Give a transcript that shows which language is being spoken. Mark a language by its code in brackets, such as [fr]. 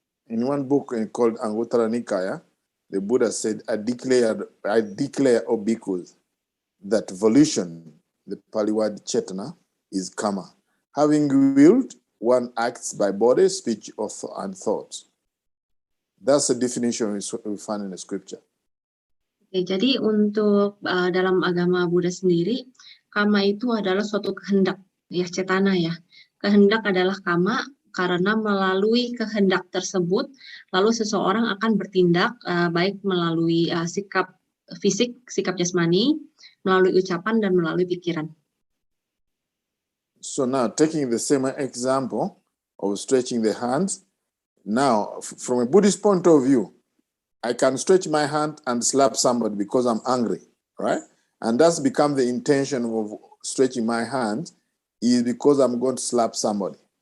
[en] In one book called Anguttara Nikaya, the Buddha said, I declare, O bhikkhus, that volition, the Pali word cetana, is karma. Having willed, one acts by body, speech, and thought. That's the definition we find in the scripture. [id] Oke, jadi untuk dalam agama Buddha sendiri, karma itu adalah suatu kehendak, ya cetana ya. Kehendak adalah karma karena melalui kehendak tersebut, lalu seseorang akan bertindak baik melalui sikap fisik, sikap jasmani, melalui ucapan dan melalui pikiran. [en] So now, taking the same example of stretching the hands, now, from a Buddhist point of view, I can stretch my hand and slap somebody because I'm angry, right? And that's become the intention of stretching my hand, is because I'm going to slap somebody.